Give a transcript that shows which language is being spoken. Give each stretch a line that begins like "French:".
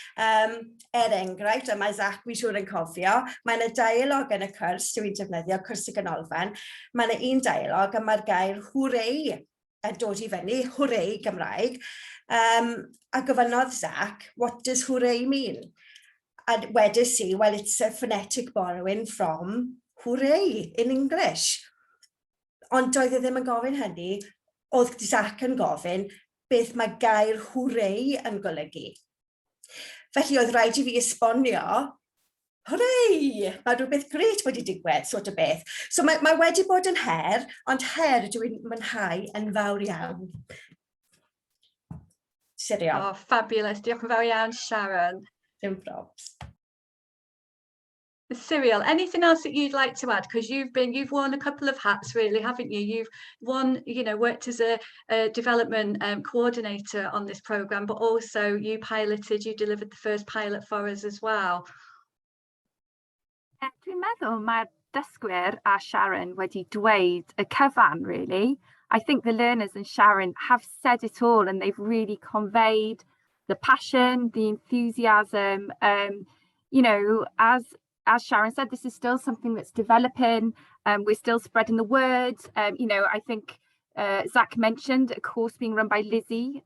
Welsh: Enghraifft, a mae Zach fi siŵr yn cofio, mae yna dialog yn y cwrs, dwi'n defnyddio cwrs y ganolfan, mae yna un dialog a mae'r gair hwrei yn dod i fyny, hwrei Gymraeg, a gofynodd Zach,
English: what does hwrei mean?
Welsh: A wedys i,
English: well, it's a phonetic borrowing from hooray in English.
Welsh: Ond doedd e ddim yn gofyn hynny, oedd Zach yn gofyn beth mae gair hooray yn golygu. Felly oedd rhaid i fi esbonio, hooray, mae rhywbeth gret wedi digwydd,
English: sort of
Welsh: beth. So mae wedi bod yn her, ond her dwi'n mwynhau yn fawr iawn. Siriol.
English: Oh, fabulous.
Welsh: Diolch yn fawr iawn, Sharon. Dim probs.
English: Cyril, anything else that you'd like to add? Because you've worn a couple of hats, really, haven't you? You've worked as a development coordinator on this programme, but also you delivered the first pilot for us as well.
Welsh: Dwi'n meddwl mae'r dysgwyr a Sharon wedi dweud y cyfan, really.
English: I think the learners and Sharon have said it all, and they've really conveyed the passion, the enthusiasm. As Sharon said, this is still something that's developing. We're still spreading the word. I think Zach mentioned a course being run by Lizzie.